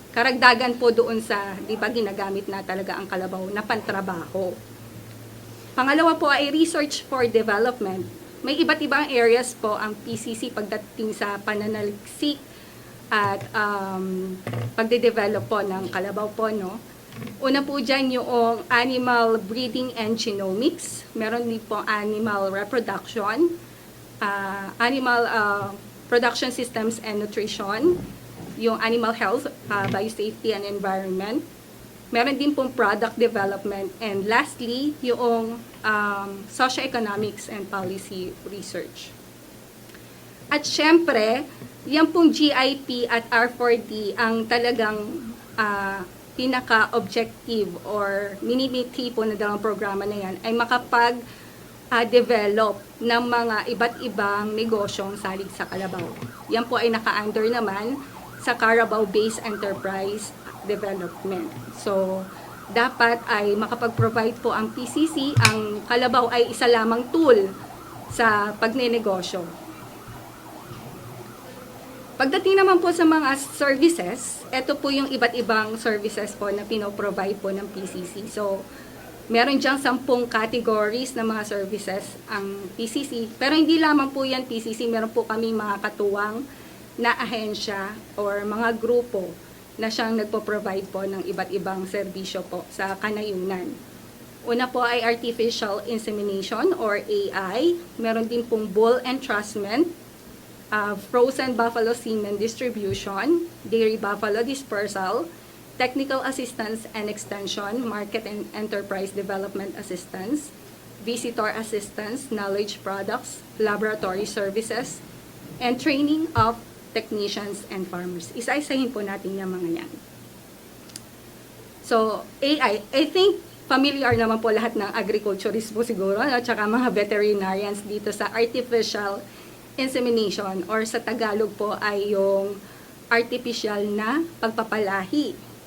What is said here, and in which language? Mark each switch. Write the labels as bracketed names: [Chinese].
[Filipino] Karagdagan po doon sa, di ba, ginagamit na talaga ang kalabaw na pantrabaho. Pangalawa po ay [English] research for development. [Filipino] May iba't ibang areas po ang PCC pagdating sa pananaliksik at pagde-develop po ng kalabaw po, no? Una po dyan yung animal breeding and genomics. Meron din po [English] animal reproduction, animal production systems and nutrition, yung animal health, biosafety and environment, [Filipino] Meron din pong [English] product development. And lastly, yung socioeconomics and policy research. [Filipino] At syempre, yan pong GIP at R4D ang talagang pinaka-objective or minimiti po na dalawang programa na yan ay makapag-develop ng mga iba't ibang negosyong salig sa Kalabaw. Yan po ay naka-under naman sa Carabao-based enterprise development. So, dapat ay makapag-provide po ang PCC. Ang Kalabaw ay isa lamang tool sa pagnenegosyo. Pagdating naman po sa mga services, ito po yung iba't ibang services po na pinoprovide po ng PCC. So, meron diyang 10 categories na mga services ang PCC. Pero hindi lamang po yan PCC, meron po kami mga katuwang na ahensya or mga grupo na siyang nagpo-provide po ng iba't ibang serbisyo po sa kanayunan. Una po ay artificial insemination or AI. Meron din pong [English] bull entrustment, frozen buffalo semen distribution, dairy buffalo dispersal, technical assistance and extension, market and enterprise development assistance, visitor assistance, knowledge products, laboratory services, and training of technicians and farmers. [Filipino] Isa-isahin po natin yung mga yan. So, AI, I think familiar naman po lahat ng agriculturist po siguro, at saka mga veterinarians dito sa artificial insemination or sa Tagalog po ay yung artificial na pagpapalahi.